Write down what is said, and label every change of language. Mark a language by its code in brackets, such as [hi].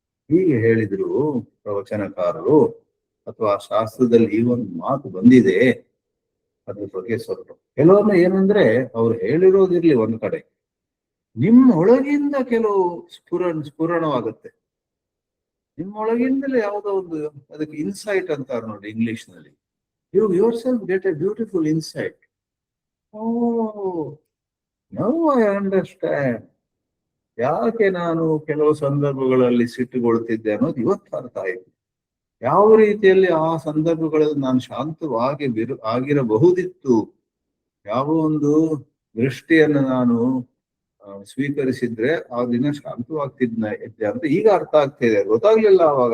[kn] ಹೀಗೆ ಹೇಳಿದ್ರು ಪ್ರವಚನಕಾರರು, ಅಥವಾ ಶಾಸ್ತ್ರದಲ್ಲಿ ಈ ಒಂದು ಮಾತು ಬಂದಿದೆ, ಅದ್ರ ಬಗ್ಗೆ ಸ್ವಲ್ಪ ಕೆಲವೊಮ್ಮೆ ಏನಂದ್ರೆ ಅವ್ರು ಹೇಳಿರೋದಿರ್ಲಿ ಒಂದ್ ಕಡೆ, ನಿಮ್ಮೊಳಗಿಂದ ಕೆಲವು ಸ್ಫುರಣವಾಗುತ್ತೆ. ನಿಮ್ಮೊಳಗಿಂದಲೇ ಯಾವುದೋ ಒಂದು, ಅದಕ್ಕೆ ಇನ್ಸೈಟ್ ಅಂತಾರೆ ನೋಡಿ ಇಂಗ್ಲಿಷ್ ನಲ್ಲಿ. [en] You yourself get a beautiful insight. Oh, now I understand. [kn] ಯಾಕೆ ನಾನು ಕೆಲವು ಸಂದರ್ಭಗಳಲ್ಲಿ ಸಿಟ್ಟುಗೊಳ್ತಿದ್ದೆ ಅನ್ನೋದು ಇವತ್ತು ಅರ್ಥ ಆಯ್ತು. ಯಾವ ರೀತಿಯಲ್ಲಿ ಆ ಸಂದರ್ಭಗಳಲ್ಲಿ ನಾನು ಶಾಂತವಾಗಿ ಆಗಿರಬಹುದಿತ್ತು, ಯಾವ ಒಂದು ದೃಷ್ಟಿಯನ್ನು ನಾನು ಸ್ವೀಕರಿಸಿದ್ರೆ ಆ ದಿನ ಶಾಂತವಾಗ್ತಿದ್ದೆ ಅಂತ ಈಗ ಅರ್ಥ ಆಗ್ತಿದೆ. ಗೊತ್ತಾಗ್ಲಿಲ್ಲ ಅವಾಗ.